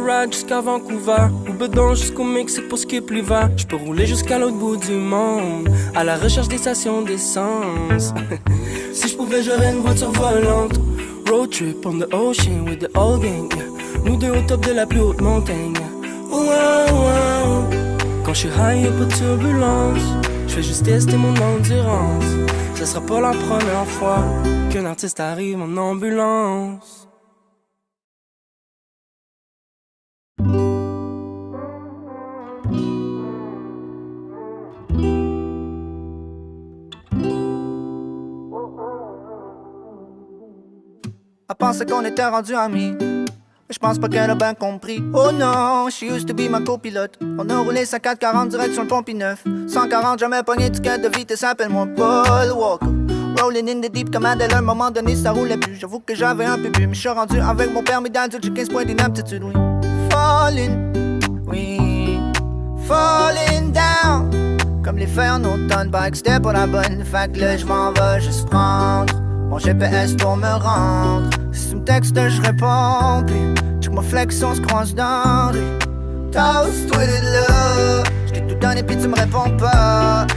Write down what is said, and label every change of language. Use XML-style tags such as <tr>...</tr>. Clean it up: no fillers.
<fr>Jusqu'à Vancouver, ou bedon jusqu'au Mexique pour skip l'hiver. Je peux rouler jusqu'à l'autre bout du monde, à la recherche des stations d'essence. Si je pouvais, j'aurais une voiture volante.</fr> <en>Road trip on the ocean with the old gang, yeah.</en> <fr>Nous deux au top de la plus haute montagne, yeah. Oh, wow, wow. Quand je suis high, y'a pas de turbulence. Je fais juste tester mon endurance. Ce sera pas la première fois qu'un artiste arrive en ambulance. Elle pensait qu'on était rendus amis, mais Mais j'pense pas qu'elle a bien compris. Oh non,</fr> <en>she used to be</en> <fr>ma copilote. On a roulé sa 440 direct sur le Pompie 9. 140, jamais pogné ticket de vitesse, appelle-moi Paul Walker.</fr> <en>Rolling in the deep</en> <fr>comme Adèle, à un moment donné ça roulait plus. J'avoue que j'avais un peu bu, mais je suis rendu avec mon permis d'adulte, j'ai 15 points d'inaptitude, oui.</fr> <en>Falling, oui, falling down.</en> <fr>Comme les feuilles en automne, bike c'était pas la bonne. Fait que là j'm'en vais juste prendre mon GPS pour me rendre. Si tu me textes je réponds, puis check ma flex on se croise dans rue. Toast, tweeted là, j't'ai tout donné puis tu me réponds pas.</fr>